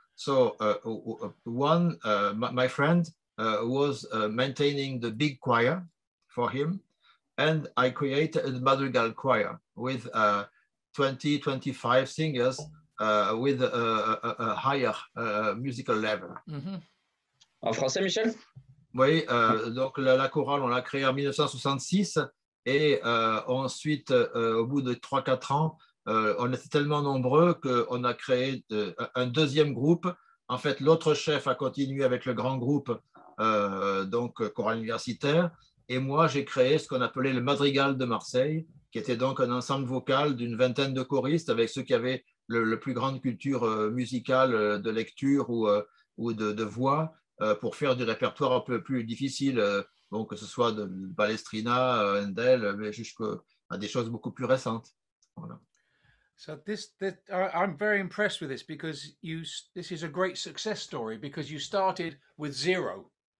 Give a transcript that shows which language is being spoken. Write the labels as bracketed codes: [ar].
[en] So one, my friend was maintaining the big choir for him, and I created a madrigal choir with 20, 25 singers with a higher musical level. Mm-hmm. [fr] En français, Michel? Oui, donc la chorale, on l'a créée en 1966 et ensuite, au bout de 3-4 ans, on était tellement nombreux qu'on a créé un deuxième groupe. En fait, l'autre chef a continué avec le grand groupe, donc chorale universitaire. Et moi, j'ai créé ce qu'on appelait le Madrigal de Marseille, qui était donc un ensemble vocal d'une vingtaine de choristes avec ceux qui avaient le plus grande culture musicale de lecture ou de voix pour faire du répertoire un peu plus difficile, bon, que ce soit de Palestrina, Handel, mais jusqu'à des choses beaucoup plus récentes. Voilà. [en] So I'm very impressed with this because this is a great success story because you started with 0.